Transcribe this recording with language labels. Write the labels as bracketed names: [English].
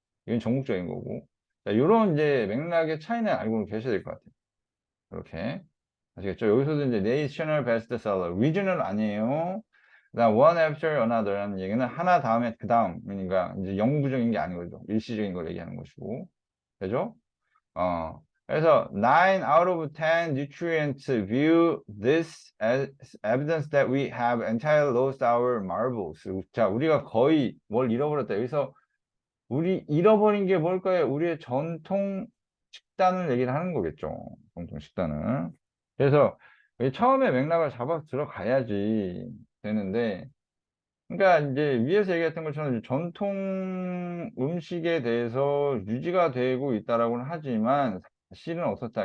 [Korean] 이건 전국적인 거고. 자, 이런 이제 맥락의 차이는 알고 계셔야 될 것 같아요. 이렇게. 아시겠죠? 여기서도 이제 [English] national bestseller, regional [Korean] 아니에요. 그다음 [English] one after another [Korean] 라는 얘기는 하나 다음에 그 다음, 그러니까 이제 영구적인 게 아닌 거죠. 일시적인 걸 얘기하는 것이고. 되죠? 그래서 [English] 9 out of 10 nutrients view this as evidence that we have entirely lost our marbles. [Korean] 자, 우리가 거의 뭘 잃어버렸다. 여기서 우리 잃어버린 게 뭘까요? 우리의 전통 식단을 얘기를 하는 거겠죠. 전통 식단을. 그래서 처음에 맥락을 잡아 들어가야지 되는데, 그러니까 이제 위에서 얘기했던 것처럼 전통 음식에 대해서 유지가 되고 있다라고는 하지만 사실은 어떻다.